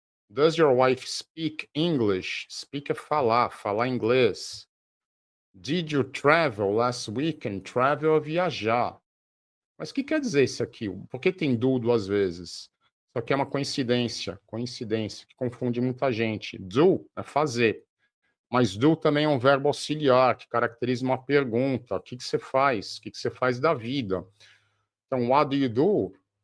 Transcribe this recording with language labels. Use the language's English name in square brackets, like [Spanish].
[English] Does your wife speak English? [Portuguese] Speak é falar, falar inglês. [English] Did you travel last weekend? [Portuguese] Travel é viajar. Mas o que quer dizer isso aqui? Por que tem do duas vezes? Isso aqui é uma coincidência, que confunde muita gente. Do é fazer. Mas do também é um verbo auxiliar, que caracteriza uma pergunta. O que que você faz? O que que você faz da vida? Então, [English] what do you do?